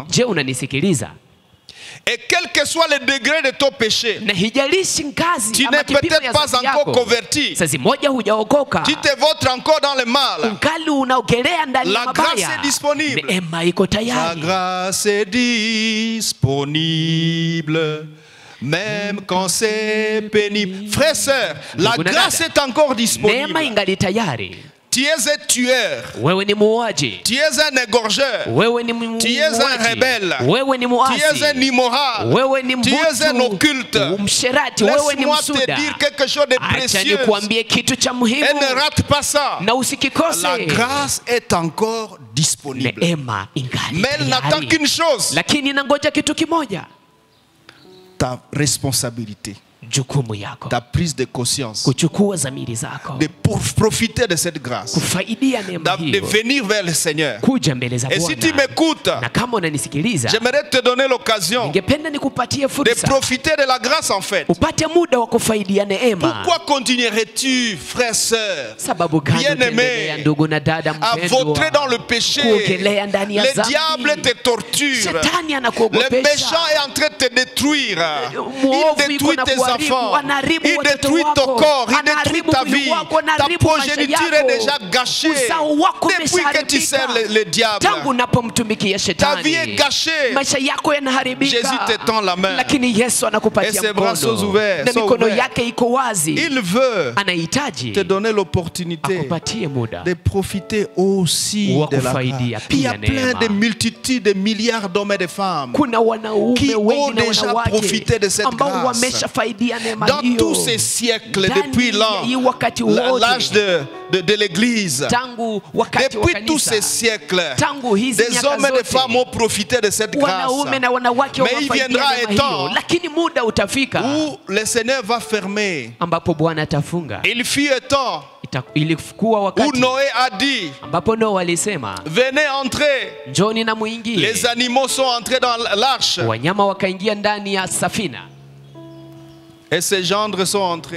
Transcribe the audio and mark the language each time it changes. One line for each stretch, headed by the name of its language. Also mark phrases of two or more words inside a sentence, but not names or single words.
Swahili: Je, unanisikiliza?
French: Et quel que soit le degré de ton péché,
Swahili: Na hijalishi ngazi
French: tu
Swahili: ama
French: n'es
Swahili: kipimo
French: peut-être
Swahili: ya
French: pas
Swahili: dhambi
French: encore
Swahili: yako,
French: converti.
Swahili: sasa moja hujaokoka,
French: Tu te vôtres encore dans le mal.
Swahili: ungali unaogelea ndani ya
French: La grâce
Swahili: mabaya,
French: est disponible.
Swahili: neema iko
French: La
Swahili: tayari.
French: grâce est disponible, même quand c'est pénible. Frères, sœurs, la
Swahili: Ndugu na
French: grâce
Swahili: dada,
French: est encore
Swahili: Neema
French: disponible.
Swahili: ingali tayari.
French: Tu es un tueur.
Swahili: Wewe ni muuaji,
French: Tu es un égorgeur.
Swahili: wewe ni
French: Tu es un
Swahili: muuaji,
French: rebelle.
Swahili: wewe ni
French: Tu es un
Swahili: muasi,
French: immoral.
Swahili: wewe ni
French: Tu es un occulte.
Swahili: msherati, wewe ni
French: Laisse-moi te
Swahili: msuda.
French: dire quelque chose de
Swahili: Acha
French: précieux.
Swahili: nikuambie kitu cha muhimu
French: Et ne rate pas ça.
Swahili: na usikikose.
French: La grâce est encore disponible.
Swahili: Neema ingali
French: Mais elle n'attend
Swahili: tayari,
French: qu'une chose.
Swahili: lakini inangoja kitu kimoja,
French: Ta responsabilité.
Swahili: jukumu yako,
French: Ta prise de conscience.
Swahili: kuchukua dhamiri zako,
French: De profiter de cette grâce.
Swahili: kufaidia neema
French: De
Swahili: hiyo,
French: venir vers le Seigneur.
Swahili: kuja mbele za
French: Et si tu
Swahili: Bwana.
French: m'écoutes,
Swahili: Na kama unanisikiliza,
French: j'aimerais te donner l'occasion
Swahili: ningependa nikupatie
French: de
Swahili: fursa
French: profiter de la grâce en fait.
Swahili: upate muda wa kufaidia neema.
French: Pourquoi continuerais-tu, frère, sœur,
Swahili: Sababu gani
French: bien-aimé,
Swahili: utaendelea, ndugu na dada
French: à
Swahili: mpendwa,
French: vautrer dans le péché?
Swahili: kuogelea ndani ya
French: Le
Swahili: dhambi?
French: diable te torture.
Swahili: Shetani
French: Le
Swahili: anakuogopesha.
French: méchant est en train de te détruire.
Swahili: Mwovu
French: Il
Swahili: yuko
French: détruit
Swahili: na
French: tes
Swahili: kuharibu,
French: enfants.
Swahili: anaharibu
French: Il
Swahili: watoto
French: détruit ton
Swahili: wako,
French: corps. Il détruit
Swahili: anaharibu
French: ta
Swahili: mwili
French: vie.
Swahili: wako,
French: Ta
Swahili: anaharibu maisha
French: progéniture
Swahili: yako.
French: est déjà gâchée.
Swahili: Uzao wako
French: Depuis que tu sers
Swahili: umeshaharibika.
French: le diable,
Swahili: Tangu unapomtumikia
French: ta vie est
Swahili: shetani,
French: gâchée.
Swahili: maisha yako yanaharibika.
French: Jésus te tend la main.
Swahili: Lakini Yesu
French: Et
Swahili: anakupatia
French: ses bras sont
Swahili: mkono
French: ouverts,
Swahili: na
French: sont
Swahili: mikono
French: ouverts.
Swahili: yake iko wazi.
French: Il veut
Swahili: Anahitaji
French: te donner l'opportunité
Swahili: akupatie muda
French: de profiter aussi
Swahili: wa
French: de la
Swahili: kufaidia
French: grâce. Il y a
Swahili: pia
French: plein
Swahili: neema.
French: de multitudes, de milliards d'hommes et de femmes
Swahili: Kuna wanaume
French: qui ont
Swahili: wengi na
French: déjà
Swahili: wanawake
French: profité de cette
Swahili: ambao
French: grâce.
Swahili: wameshafaidia neema
French: dans
Swahili: hiyo.
French: tous ces siècles,
Swahili: Ndani
French: depuis
Swahili: ya hii wakati wote,
French: l'âge de l'Église.
Swahili: tangu wakati wa
French: Depuis tous ces
Swahili: kanisa,
French: siècles,
Swahili: tangu hizi
French: des
Swahili: miaka
French: hommes et des
Swahili: zote,
French: femmes ont profité de cette grâce.
Swahili: wanaume na wanawake
French: Mais il
Swahili: wamefaidia
French: viendra
Swahili: neema
French: un temps
Swahili: hiyo, lakini muda utafika
French: où le Seigneur va fermer.
Swahili: ambapo Bwana atafunga.
French: Il fut un temps
Swahili: Ilikuwa
French: où
Swahili: wakati
French: Noé a dit,
Swahili: ambapo Noa alisema,
French: venez entrer.
Swahili: njoni na muingie.
French: Les animaux sont entrés dans l'arche
Swahili: Wanyama wakaingia ndani ya safina
French: et ses gendres sont entrés.